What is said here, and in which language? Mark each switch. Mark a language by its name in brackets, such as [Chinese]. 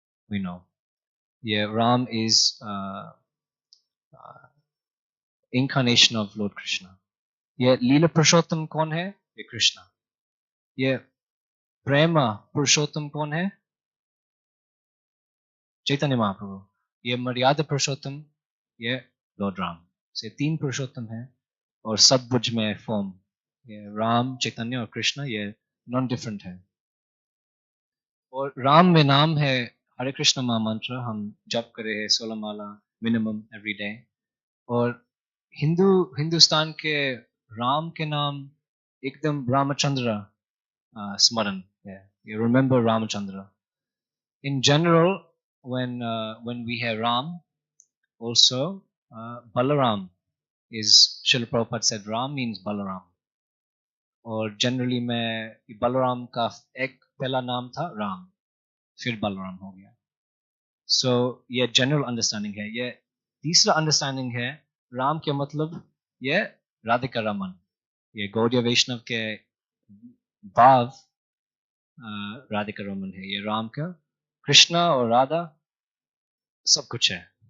[English] We know ये Ram is incarnation of Lord Krishna. [Hindi] ये लीला पुरुषोत्तम कौन है? ये कृष्णा. ये प्रेम पुरुषोत्तम कौन है? चैतन्य महाप्रभु. ये मर्यादा पुरुषोत्तम, ये लॉर्ड राम. से 3 पुरुषोत्तम है और सब बुझ में फॉर्म. ये राम, चैतन्य और कृष्णा, ये नॉन डिफरेंट है. और राम में नाम है हरे कृष्ण महामंत्र, हम जप करे हैं 16 माला [English] Minimum every day. [Hindi] और हिंदुस्तान के राम के नाम एकदम रामचंद्र स्मरण है. [English] You remember Ramachandra. In general, when we hear Ram, also Balaram is, Srila Prabhupada said Ram means Balaram. [Hindi] और generally में बलराम का एक पहला नाम था राम, फिर बलराम हो गया. So ये general understanding है. ये तीसरा understanding है, राम के मतलब ये राधिका रमन. ये गौड़ीय वैष्णव के भाव राधिका रमन है. ये राम का, कृष्णा और राधा सब कुछ है.